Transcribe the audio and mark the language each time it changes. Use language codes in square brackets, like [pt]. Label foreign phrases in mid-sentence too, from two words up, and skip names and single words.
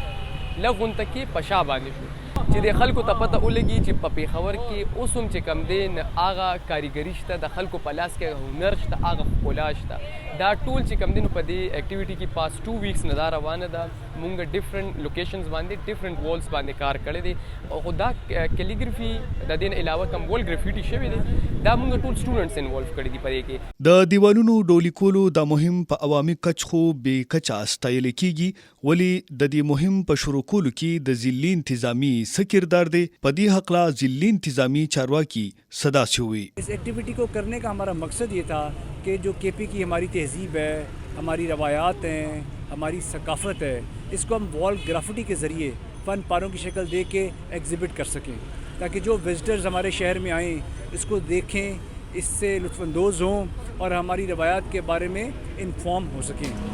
[ps] لږ غونډه کې په شا باندې شو چې د خلکو ته پته ولګي چې په پېښور کې اوس هم چې کم دی نه هغه کاریګري شته د خلکو په لاس کې هنر شته هغه ښکلا شته دا ټول چې کم دی نو په دې اکټیویټي کې [en] past 2 weeks [ps] نه دا روانه ده مونږ [en] different locations [ps] باندې [en] different walls [ps] باندې کار کړی دی او دا کیلیګرافي د دې نه علاوه کوم [en] wall graffiti [ps] شوی دی دا مونږ ټول [en] students involve [ps] کړي دي په دې کې د دیوالونو ډولي کولو دا مهم په عوامي کچ خو بې کچه ستایل کیږي ولی د دې مهم په شروع کولو کې د ضلعي انتظامی څه کردار دی په دې هکله ضلعي انتظامی چارواکي [ur] صدا سے ہوئی اس ایکٹیویٹی کو کرنے کا ہمارا مقصد یہ تھا کہ جو کے پی کی ہماری تہذیب ہے ہماری روایات ہیں ہماری ثقافت ہے اس کو ہم [en] wall graffiti [ur] کے ذریعے فن پاروں کی شکل دے کے ایگزیبٹ کر سکیں تاکہ جو وزٹرز ہمارے شہر میں آئیں اس کو دیکھیں اس سے لطف اندوز ہوں اور ہماری روایات کے بارے میں انفارم ہو سکیں